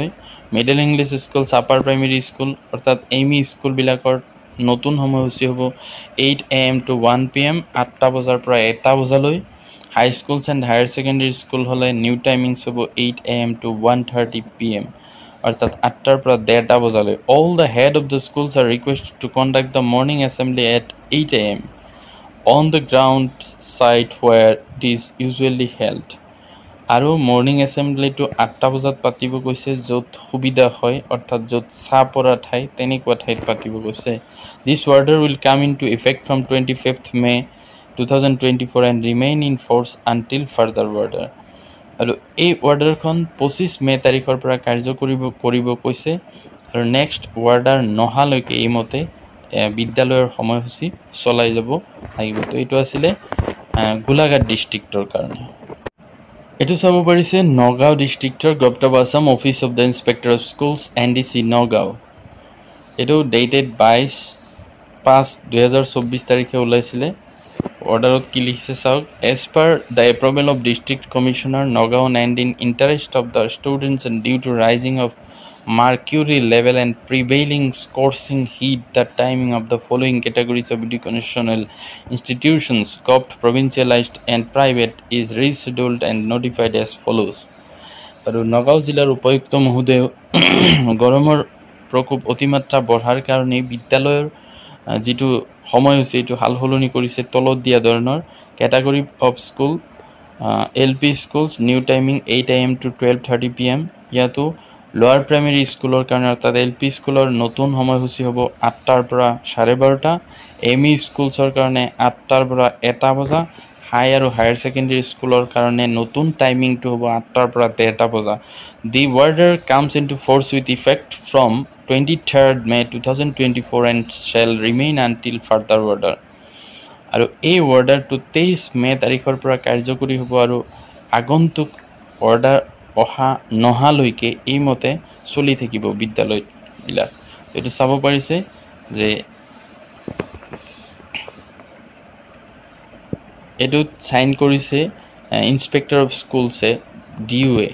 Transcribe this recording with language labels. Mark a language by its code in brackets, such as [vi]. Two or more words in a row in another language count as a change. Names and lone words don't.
[en] Middle English Schools Upper Primary School [as] অৰ্থাৎ ME স্কুলবিলাকৰ নতুন সময়সূচী হ'ব [en] 8 AM to 1 PM [as] 8টা বজাৰ পৰা 1টা বজালৈ। [en] High Schools and Higher Secondary School [as] হ'লে [en] new timings [as] হ'ব [en] 8 AM to 1:30 PM [as] অৰ্থাৎ 8টাৰ পৰা 1:30টা বজালৈ। [en] All the head of the schools are requested to conduct the morning assembly at 8 AM on the ground site where it is usually held. [as] আৰু [en] morning assembly [as] 8টা বজাত পাতিব কৈছে, য'ত সুবিধা হয় অৰ্থাৎ য'ত চাহ পৰা ঠাই তেনেকুৱা ঠাইত পাতিব কৈছে। [en] This order will come into effect from 25th May 2024 and remain in force until further order. [as] আৰু এই অৰ্ডাৰখন 25 মে তাৰিখৰ পৰা কাৰ্যকৰী কৰিব কৈছে আৰু [en] next order [as] নহালৈকে এইমতে বিদ্যালয়ৰ সময়সূচী চলাই যাব লাগিব। তো এইটো আছিলে গোলাঘাট ডিষ্ট্ৰিক্টৰ কাৰণে। এইটো চাব পাৰিছে নগাঁও ডিষ্ট্ৰিক্টৰ গভৰ্ণমেণ্ট অফ আছাম অফিচ অফ দ্য ইন্সপেক্টৰ অফ স্কুলছ NDC নগাঁও। এইটো ডেটেড 22/5/2024 তাৰিখে ওলাইছিলে। অৰ্ডাৰত কি লিখিছে চাওক, [en] As per the approval of District Commissioner Nagaon 19 interest of the students and due to rising of mercury level and prevailing scorching heat, the timing of the following categories of educational institutions, COPT, provincialized and private, is rescheduled and notified as follows. [as] আৰু নগাঁও জিলাৰ উপায়ুক্ত মহোদয় গৰমৰ প্ৰকোপ অতিমাত্ৰা বঢ়াৰ কাৰণে বিদ্যালয়ৰ যিটো সময়সূচী এইটো হাল সলনি কৰিছে তলত দিয়া ধৰণৰ [en] category of school LP schools new timing 8 AM to 12:30 PM। [as] ইয়াতো [en] lower primary school [as] কাৰণে অৰ্থাৎ LP স্কুলৰ নতুন সময়সূচী হ'ব 8টাৰ পৰা 12:30, ME স্কুলছৰ কাৰণে 8টাৰ পৰা 1টা বজা, হাই আৰু [en] higher secondary school [as] কাৰণে নতুন টাইমিংটো হ'ব 8টাৰ পৰা 1:30 বজা। [en] The order comes into force with effect from 23rd May 2024 and shall remain until further order। [as] আৰু এই অৰ্ডাৰটো 23 মে তাৰিখৰ পৰা কাৰ্যকৰী হ'ব আৰু আগন্তুক অৰ্ডাৰ অহা নহালৈকে এইমতে চলি থাকিব বিদ্যালয়বিলাক। এইটো চাব পাৰিছে যে এইটোত সাইন কৰিছে [en] Inspector of Schools [as] DUA।